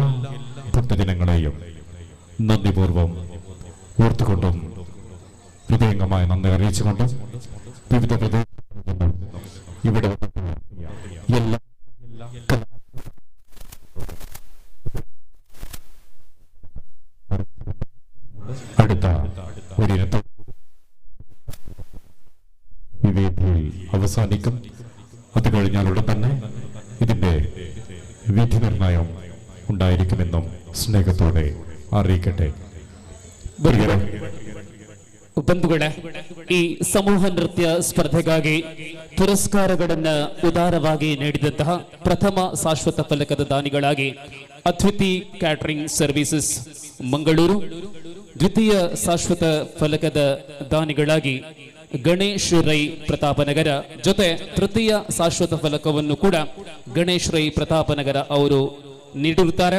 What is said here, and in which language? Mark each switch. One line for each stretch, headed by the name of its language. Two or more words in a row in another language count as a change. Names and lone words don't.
Malayalam: ഭക്തജനങ്ങളെയും നന്ദിപൂർവം ഓർത്തുകൊണ്ടും ഹൃദയംഗമായ നന്ദി അറിയിച്ചുകൊണ്ടും വിവിധ പ്രദേശങ്ങളിൽ നിന്നും ഇവിടെ എല്ലാ അടുത്ത ഒരിനത്തിൽ ഈ വേദിയിൽ അവസാനിക്കും. അത് കഴിഞ്ഞാലുടൻ തന്നെ ഇതിന്റെ വിധി നിർണയം ഉണ്ടായിരിക്കുമെന്നും സ്നേഹത്തോടെ അറിയിക്കട്ടെ.
Kannada: ಬಂಧುಗಳೇ, ಈ ಸಮೂಹ ನೃತ್ಯ ಸ್ಪರ್ಧೆಗಾಗಿ ಪುರಸ್ಕಾರಗಳನ್ನು ಉದಾರವಾಗಿ ನೀಡಿದಂತಹ ಪ್ರಥಮ ಶಾಶ್ವತ ಫಲಕದ ದಾನಿಗಳಾಗಿ ಅದ್ವಿತಿ ಕ್ಯಾಟರಿಂಗ್ ಸರ್ವಿಸಸ್ ಮಂಗಳೂರು, ದ್ವಿತೀಯ ಶಾಶ್ವತ ಫಲಕದ ದಾನಿಗಳಾಗಿ ಗಣೇಶ್ ರೈ ಪ್ರತಾಪನಗರ, ಜೊತೆ ತೃತೀಯ ಶಾಶ್ವತ ಫಲಕವನ್ನು ಕೂಡ ಗಣೇಶ್ ರೈ ಪ್ರತಾಪನಗರ ಅವರು ನೀಡಿರುತ್ತಾರೆ.